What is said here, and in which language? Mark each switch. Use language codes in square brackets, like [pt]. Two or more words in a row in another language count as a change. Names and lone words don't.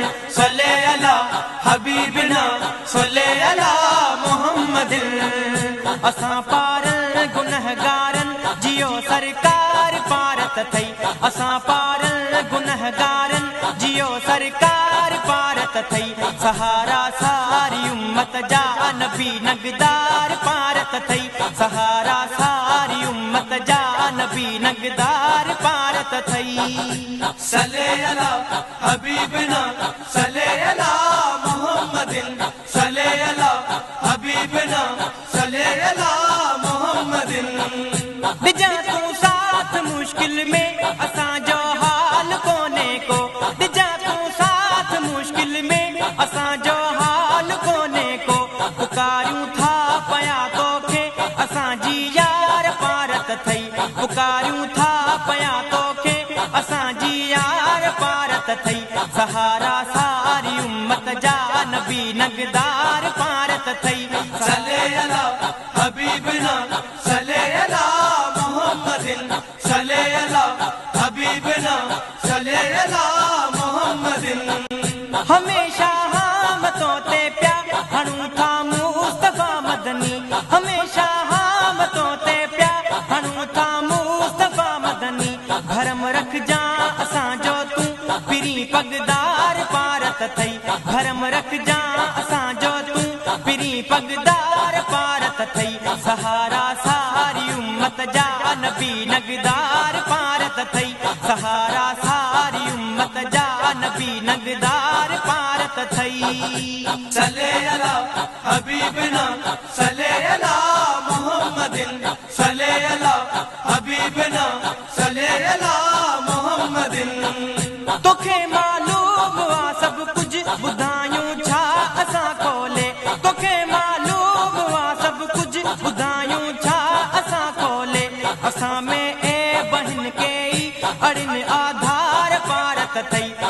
[ar] صلی علی حبیبنا، صلی علی محمد۔ [sd] اسان پار گنہگارن جيو سرڪار پار ته ٿئي، اسان پار گنهگارن جيو سرڪار پار ته ٿئي۔ سهارا ساري امت جا نبي نگدار پار ته ٿئي، سهارا ساري امت جا نبي نگدار پار ته ٿئي۔ [ar] صلی علی حبیبنا، صلی علی محمد، صلی علی حبیبنا، صلی علی محمد۔ [sd] ڊڄان تون ساٿ مشڪل ۾ اسان جو حال ڪونهي ڪو، ڊڄان تون ساٿ مشڪل ۾ اسان جو حال ڪونهي ڪو، پڪاريون ٿا پيا توکي اسان جي يار پارت ٿئي، پڪاريون ٿا پيا توکي اسان جي يار پارت ٿئي۔ سهارا ساري امت جا نبي نگدار پارت ٿئي. [ar] صلي على حبيبنا، صلي على محمد، صلي على حبيبنا، صلي على محمد. [sd] هميشه حامتون تي پيا هڻون ٿا مصطفيٰ مدني، هميشه حامتون تي پيا هڻون ٿا مصطفيٰ مدني. ڀرم رکجان اسان جو تون، پرين پگدار پارت ٿئي. ڀرم رکجان اسان جو تون، پرين پگدار پارت ٿئي. سهارا ساري امت جا نبي نگدار پارت ٿئي. سهارا ساري امت جا نبي نگدار پارت ٿئي. [ar] صلي على حبيبنا، صلي على محمد. صلی علی حبیبنا، صلی علی محمدن۔ [sd] توکي معلوم آ سڀ ڪجهه، ٻڌايون ڇا اسان کولي؟ توکي معلوم آ سڀ ڪجهه، ٻڌايون ڇا اسان کولي؟ اسان ۾ اي بهن ڪي ئي اڙين آڌار پارت ٿئي.